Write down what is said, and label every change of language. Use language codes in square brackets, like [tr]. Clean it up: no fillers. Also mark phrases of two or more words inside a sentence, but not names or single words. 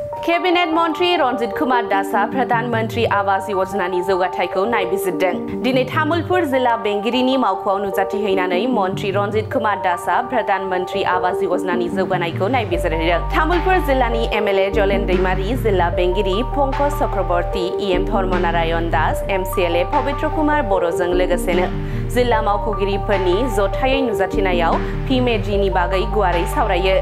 [brx] Cabinet Mantri Ranjit Kumar Dasa Pradhan Mantri Awas Yojnani Jogataikौ नायबिजिरदों। दिनै तामुलपुर जिल्ला बेंगिरिनि मावख'आव नुजाथिहैनानै मन्त्रि रन्जित कुमार दासा प्रधान मन्त्रि आवास योजनानि जौगानायखौ नायबिजिरदों। तामुलपुर जिल्लानि एमएलए जलेन दैमारी, जिल्ला बेंगिरि पंकज चक्रवर्ती, इएम धर्मनारायण दास, एमसिएलए पवित्र कुमार बर'जों लोगोसेनो जिल्ला मावख'गिरिफोरनि जथायै नुजाथिनायाव पिएमएजिनि बागै गुवारै सावरायो।